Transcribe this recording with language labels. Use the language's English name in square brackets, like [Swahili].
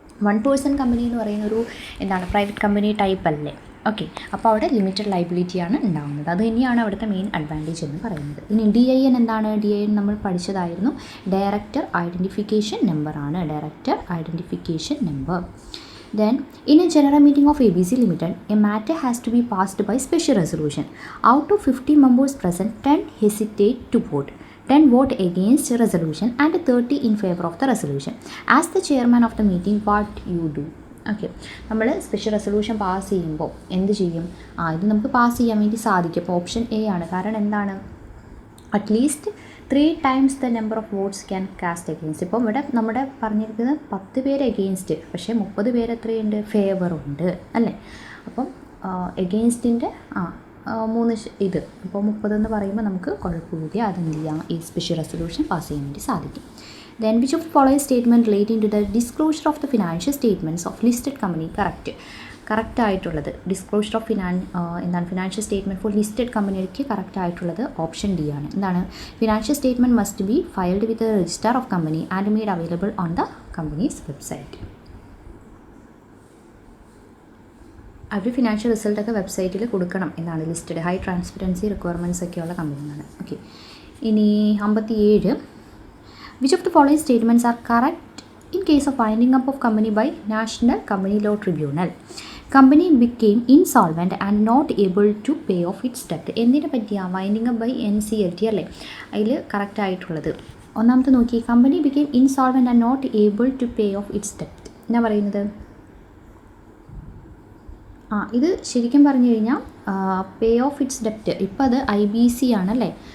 [Malayalam] 1% company എന്ന് പറയുന്നൊരു എന്താണ് പ്രൈവറ്റ് കമ്പനി ടൈപ്പ് അല്ലേ. ഓക്കെ, അപ്പോൾ അവിടെ ലിമിറ്റഡ് ലയബിലിറ്റിയാണ് ഉണ്ടാകുന്നത്. അത് തന്നെയാണ് അവിടുത്തെ മെയിൻ അഡ്വാൻറ്റേജ് എന്ന് പറയുന്നത്. ഇനി DIN എന്താണ്? DIN നമ്മൾ പഠിച്ചതായിരുന്നു. ഡയറക്ടർ ഐഡൻറ്റിഫിക്കേഷൻ നമ്പർ ആണ്. Director identification number. [English] Then, in a general meeting of ABC Limited, a matter has to be passed by special resolution. Out of 50 members present, 10 hesitate to vote. 10 vote against resolution and 30 in favor of the resolution. As the chairman of the meeting, what you do? [Malayalam] Okay, നമ്മൾ special resolution pass ചെയ്യുമ്പോൾ എന്ത് ചെയ്യും? ഇത് നമുക്ക് pass ചെയ്യാൻ വേണ്ടി സാധിക്കും. അപ്പോൾ ഓപ്ഷൻ A ആണ്. കാരണം എന്താണ്? At least 3 times the number of votes can cast against. ഇപ്പം ഇവിടെ നമ്മുടെ പറഞ്ഞിരിക്കുന്നത് 10 പേര് എഗെയിൻസ്റ്റ്, പക്ഷേ 30 പേര് എത്രയുണ്ട്? ഫേവർ ഉണ്ട് അല്ലേ. അപ്പം എഗെയിൻസ്റ്റിൻ്റെ 3 ഇത് അപ്പോൾ 30 എന്ന് പറയുമ്പോൾ നമുക്ക് കുഴപ്പമില്ല. അതെന്ത് ചെയ്യാം? ഈ സ്പെഷ്യൽ റെസൊല്യൂഷൻ പാസ് ചെയ്യാൻ വേണ്ടി സാധിക്കും. [English] Then which of the following statement relating to the disclosure of the financial statements of listed company? [Malayalam] Correct ആയിട്ടുള്ളത് ഡിസ്ക്ലോഷർ ഓഫ് എന്താണ് ഫിനാൻഷ്യൽ സ്റ്റേറ്റ്മെൻറ്റ് ഫോർ ലിസ്റ്റഡ് കമ്പനിക്ക് കറക്റ്റ് ആയിട്ടുള്ളത് ഓപ്ഷൻ D ആണ്. എന്താണ്? [English] Financial statement must be filed with register of company and made available on the company's website. [Malayalam] Our financial റിസൾട്ടൊക്കെ വെബ്സൈറ്റിൽ കൊടുക്കണം എന്നാണ് ലിസ്റ്റഡ്. ഹൈ ട്രാൻസ്പെറൻസി റിക്വയർമെൻറ്റ്സ് ഒക്കെയുള്ള കമ്പനിയാണ്. ഓക്കെ, ഇനി 57. [English] Which of the following statements are correct in case of winding up of company by National Company Law Tribunal? Company became insolvent and not able to pay off its debt. [Malayalam] എന്തിനെ പറ്റിയാണ്? Winding up by NCLT അല്ലേ. അതിൽ correct ആയിട്ടുള്ളത് ഒന്നാമത്തെ നോക്കി. [English] Company became insolvent and not able to pay off its debt. [Malayalam] എന്നാ പറയുന്നത്? ഇത് ശരിക്കും പറഞ്ഞു കഴിഞ്ഞാൽ പേ ഓഫ് ഇറ്റ്സ് ഡെപ്റ്റ്. ഇപ്പോൾ അത് IBC ആണല്ലേ.